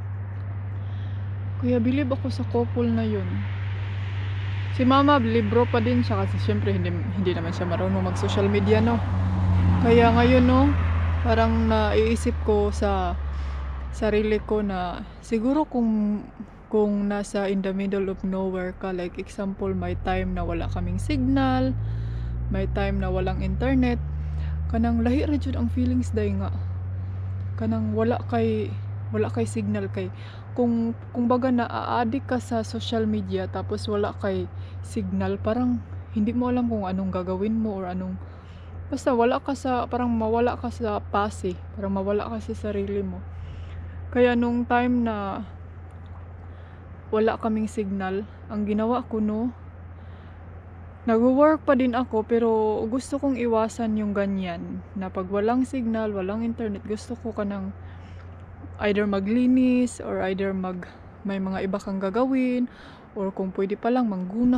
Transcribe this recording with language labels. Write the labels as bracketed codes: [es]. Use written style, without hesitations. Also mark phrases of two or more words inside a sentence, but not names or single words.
[tl] Kaya bilib ako sa couple na yun. Si mama, libro pa din siya kasi syempre hindi naman siya marunong mag-social media, no. Kaya ngayon, no, parang naiisip ko sa sarili ko na siguro kung nasa [en] in the middle of nowhere [tl] ka, [en] like example, [tl] may time na wala kaming signal, may time na walang internet, [ceb] kanang lahi ra jud ang feelings nga. Kanang wala kay signal kay [tl] kung baga na-addict ka sa social media tapos wala kay signal, parang hindi mo alam kung anong gagawin mo or anong basta parang mawala ka sa pase, parang mawala ka sa sarili mo. Kaya nung time na wala kaming signal, ang ginawa ko, no, nag-work pa din ako pero gusto kong iwasan yung ganyan na pag walang signal, walang internet, gusto ko kanang either maglinis or either may mga iba kang gagawin or kung pwede pa lang mangguna.